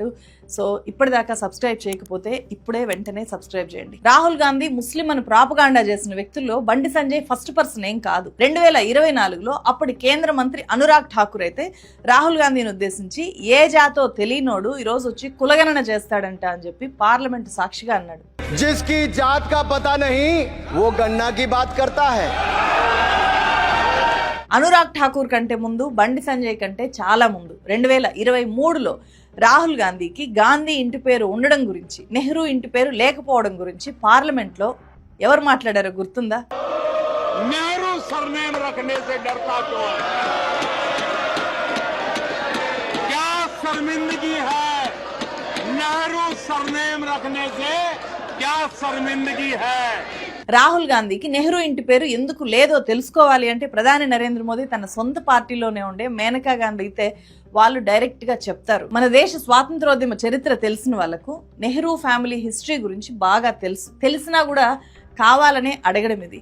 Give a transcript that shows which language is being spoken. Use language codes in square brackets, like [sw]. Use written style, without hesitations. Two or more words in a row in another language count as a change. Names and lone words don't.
[te] సో ఇప్పటిదాకా సబ్స్క్రైబ్ చేయకపోతే ఇప్పుడే వెంటనే సబ్స్క్రైబ్ చేయండి. రాహుల్ గాంధీ ముస్లిం అని ప్రాపగాండా చేసిన వ్యక్తుల్లో బండి సంజయ్ [en] first person [te] ఏం కాదు. 2024లో అప్పటి కేంద్ర మంత్రి అనురాగ్ ఠాకూర్ అయితే రాహుల్ గాంధీని ఉద్దేశించి ఏ జాతో తెలియనోడు ఈరోజు వచ్చి కులగణన చేస్తాడంట అని చెప్పి పార్లమెంట్ సాక్షిగా అన్నాడు. [hi] जिसकी जात का पता नहीं वो गन्ना की बात करता है. [te] అనురాగ్ ఠాకూర్ కంటే ముందు, బండి సంజయ్ కంటే చాలా ముందు 2023లో రాహుల్ గాంధీకి గాంధీ ఇంటి పేరు ఉండడం గురించి, నెహ్రూ ఇంటి పేరు లేకపోవడం గురించి పార్లమెంట్లో ఎవరు మాట్లాడారో గుర్తుందా? [hi] నెహ్రూ सरनेम रखने से डरता क्यों है? क्या शर्मिंदगी है? नेहरू सरनेम रखने से क्या शर्मिंदगी है? [te] రాహుల్ గాంధీకి నెహ్రూ ఇంటి పేరు ఎందుకు లేదో తెలుసుకోవాలి అంటే ప్రధాని నరేంద్ర మోదీ తన సొంత పార్టీలోనే ఉండే మేనకా గాంధీ అయితే వాళ్ళు డైరెక్ట్ గా చెప్తారు. మన దేశ స్వాతంత్రోద్యమ చరిత్ర తెలిసిన వాళ్ళకు నెహ్రూ [en] family history [te] గురించి బాగా తెలిసినా కూడా కావాలనే అడగడం ఇది.